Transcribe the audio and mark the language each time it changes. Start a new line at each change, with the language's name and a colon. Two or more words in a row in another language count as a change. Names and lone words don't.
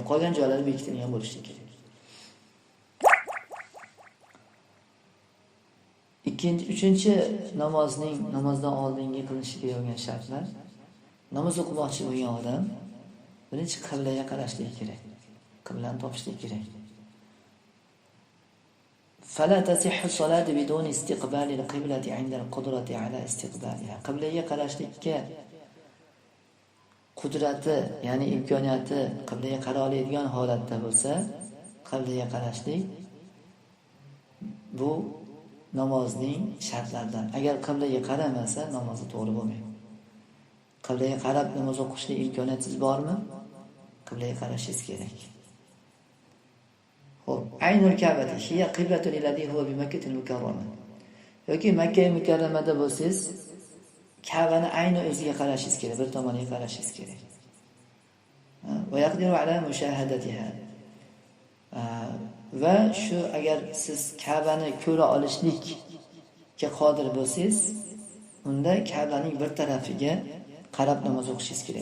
Uzbek: Qolgan joylari bekitilgan bo'lishi kerak. Uchinchi namozdan oldingi qilinishi kerak bo'lgan shartlar. Namoz o'qimoqchi bo'lgan odam birinchi qiblaga qarashligi kerak. Qiblani topishligi kerak.
Arabic: فلا تصح الصلاة بدون استقبال القبلة عند القدرة على استقبالها.
Uzbek: Qiblaga qarashlikka qudrati, ya'ni imkoniyati qiblaga qara oladigan holatda bo'lsa, qiblaga qarashlik bu namozning shartlaridan. Agar qiblaga qaramasa, namozi to'g'ri bo'lmaydi. Qiblaga qarab namoz o'qishlik imkoniyatingiz bormi? Qiblaga qarashingiz kerak.
Arabic: Xo'p, عين الكعبة هي قبلة للذي هو بمكة المكرمة.
Uzbek: Yoki Makka mukarramada bo'lsangiz, Ka'bani ayni o'ziga qarashingiz kerak, bir tomoniga qarashingiz kerak.
Arabic: ويقدر على مشاهدتها.
Uzbek: Va shu agar siz Ka'bani ko'ra olishlikka qodir bo'lsangiz, unda Ka'baning bir tarafiga qarab namoz o'qishingiz kerak.